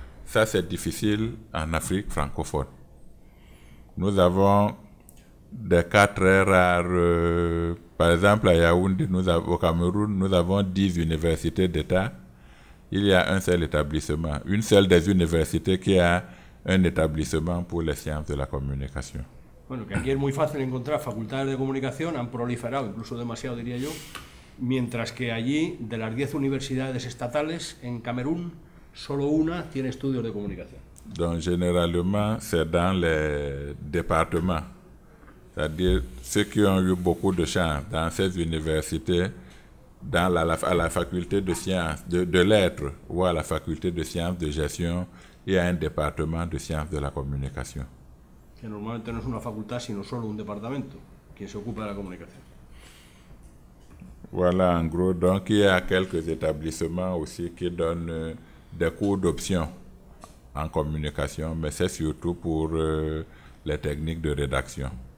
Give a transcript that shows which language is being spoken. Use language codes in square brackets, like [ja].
[fr] Ça, c'est difficile en Afrique francophone. Nous avons des cas très rares. Par exemple, à Yaoundé, au Cameroun, nous avons 10 universités d'État. Il y a un seul établissement, une seule des universités qui a un établissement pour les sciences de la communication. [es] Bueno, que aquí es muy fácil encontrar facultades de comunicación, han proliferado, incluso demasiado diría yo, mientras que allí, de las 10 universidades estatales, en Camerún, solo una tiene estudios de comunicación. [fr] Donc, généralement, c'est dans les départements. C'est-à-dire, ceux qui ont eu beaucoup de chance dans ces universités, à la faculté de sciences, de lettres, ou à la faculté de sciences de gestion, il y a un département de sciences de la communication. [es] Que normalmente no es una facultad, sino solo un departamento, quien se ocupa de la comunicación. [fr] Voilà, en gros. Donc, il y a quelques établissements aussi qui donnent des cours d'option en communication, mais c'est surtout pour les techniques de rédaction.